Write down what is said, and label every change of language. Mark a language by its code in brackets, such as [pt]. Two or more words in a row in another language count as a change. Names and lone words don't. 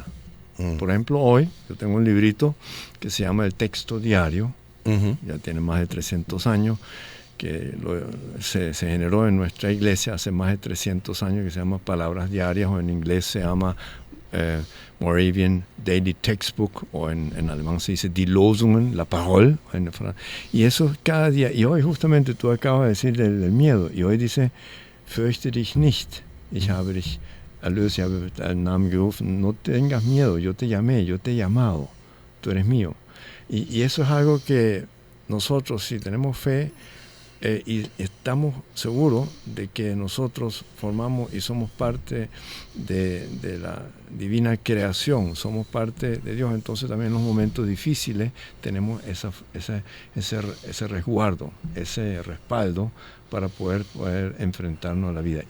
[es] Por ejemplo, hoy yo tengo un librito que se llama El Texto Diario, ya tiene más de 300 años, que se generó en nuestra iglesia hace más de 300 años, que se llama Palabras Diarias, o en inglés se llama Moravian Daily Textbook, o en alemán se dice Die Losungen, la parole, y eso cada día. Y hoy justamente tú acabas de decir del miedo, y hoy dice, [de] fürchte dich nicht, ich habe dich erlöst, ich habe deinen Namen gerufen, [es] no tengas miedo, yo te llamé, yo te he llamado, tú eres mío. Y eso es algo que nosotros, si tenemos fe, y estamos seguros de que nosotros formamos y somos parte de la divina creación, somos parte de Dios, entonces también en los momentos difíciles tenemos ese resguardo, ese respaldo para poder enfrentarnos a la vida.